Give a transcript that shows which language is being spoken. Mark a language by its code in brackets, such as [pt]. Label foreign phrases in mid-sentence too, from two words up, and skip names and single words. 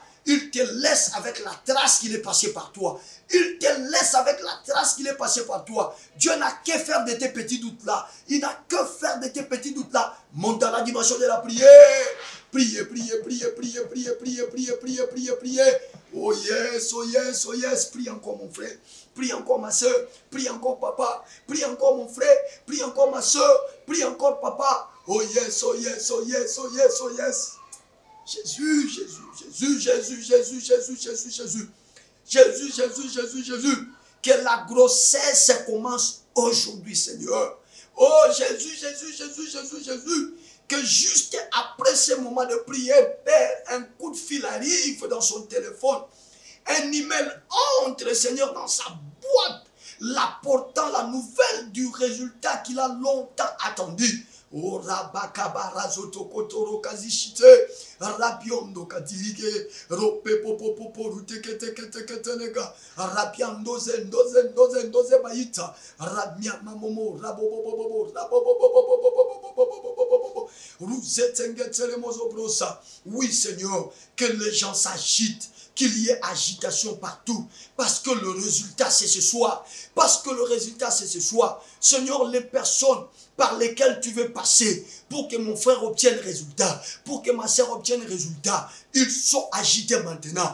[fr] Il te laisse avec la trace qu'il est passé par toi. Il te laisse avec la trace qu'il est passé par toi. Dieu n'a que faire de tes petits doutes là. Il n'a que faire de tes petits doutes là. Monte dans la dimension de la prière. Priez, priez, priez, priez, priez, priez, priez, priez, priez, priez. [en] Oh yes, oh yes, oh yes. [fr] Prie encore mon frère. Prie encore ma soeur. Prie encore papa. Prie encore mon frère. Prie encore ma soeur. Prie encore papa. [en] Oh yes, oh yes, oh yes, oh yes, oh yes. [fr] Jésus, Jésus, Jésus, Jésus, Jésus, Jésus, Jésus, Jésus. Jésus, Jésus, Jésus, Jésus. Que la grossesse commence aujourd'hui, Seigneur. Oh Jésus, Jésus, Jésus, Jésus, Jésus. Que juste après ce moment de prière, Père, un coup de fil arrive dans son téléphone. Un email entre, Seigneur, dans sa boîte, l'apportant la nouvelle du résultat qu'il a longtemps attendu. Oh rabakabara zotokotoro kazishite rabiondo kadirige rope popopopo ruteketeketeketenega rabiando zendoze baita rabia mamomo rabobobobo rabobobobo ruzetengetelemozobrosa. Oui Seigneur, que les gens s'agitent, qu'il y ait agitation partout, parce que le résultat c'est ce soir, parce que le résultat c'est ce soir. Seigneur, les personnes par lesquelles tu veux passer pour que mon frère obtienne résultat, pour que ma soeur obtienne résultat, ils sont agités maintenant.